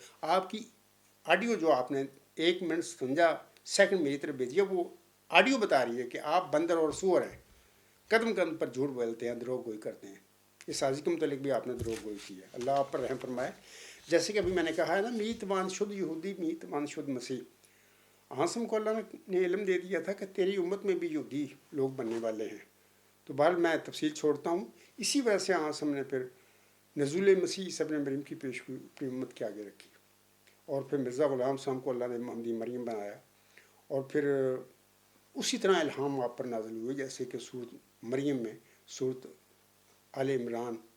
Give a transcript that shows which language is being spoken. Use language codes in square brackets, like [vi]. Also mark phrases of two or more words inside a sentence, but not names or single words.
[ur] آپ کی آڈیو جو آپ نے 1 منٹ 57 سیکنڈ میری طرف بھیجی ہے، وہ آڈیو بتا رہی ہے کہ آپ بندر اور سور ہیں، قدم قدم پر جھوٹ بولتے ہیں، دروغ گوئی کرتے ہیں۔ اس سازی کے متعلق بھی آپ نے دروغ گوئی کی ہے، اللہ آپ پر رحم فرمائے۔ جیسے کہ ابھی میں نے کہا ہے نا، [fa] میت وان شد یہودی، میت وان شد مسیح۔ [ur] عاصم کو اللہ نے علم دے دیا تھا کہ تیری امت میں بھی یہودی لوگ بننے والے ہیں، تو بہرحال میں تفصیل چھوڑتا ہوں۔ اسی وجہ سے عاصم نے پھر نزول مسیح عیسیٰ ابن مریم کی پیشگوئی اپنی امت کے آگے رکھی، اور پھر مرزا غلام صاحب کو اللہ نے محمدی مریم بنایا، اور پھر اسی طرح الہام آپ پر نازل ہوئے جیسے کہ سورت مریم میں، سورت آل عمران